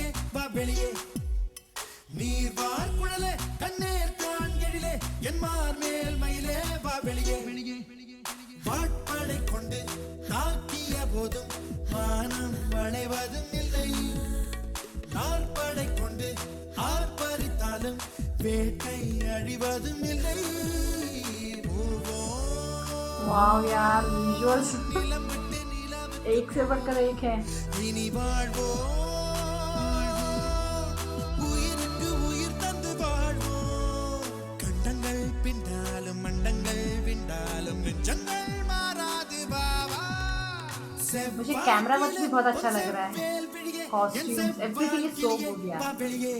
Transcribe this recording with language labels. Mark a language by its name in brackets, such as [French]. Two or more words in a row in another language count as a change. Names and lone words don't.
[Tamil] வா வெளியே நீர்வார் குழலே கண்ணேர் காண்கெழிலே என் மார்மேல் மயிலே வா வெளியே வாட்படை கொண்டு தாக்கிய போதும் மானம் வளைவதும் இல்லை நாற்படை கொண்டு ஆர்ப்பரித்தாலும் வேட்டை அழிவதும் இல்லை [Hindi] वाओ यार, विजुअल्स एक से बढ़कर एक है। [Tamil] இனி வாழ்வோ உயிருக்கு உயிர் தந்து வாழ்வோ கண்டங்கள் பிண்டாலும் மண்டங்கள் விண்டாலும் நெஞ்சங்கள் மாறாது பாவா [Hindi] मुझे [English] camera work [Hindi] भी बहुत अच्छा लग रहा है। [English] costumes everything is so good यार।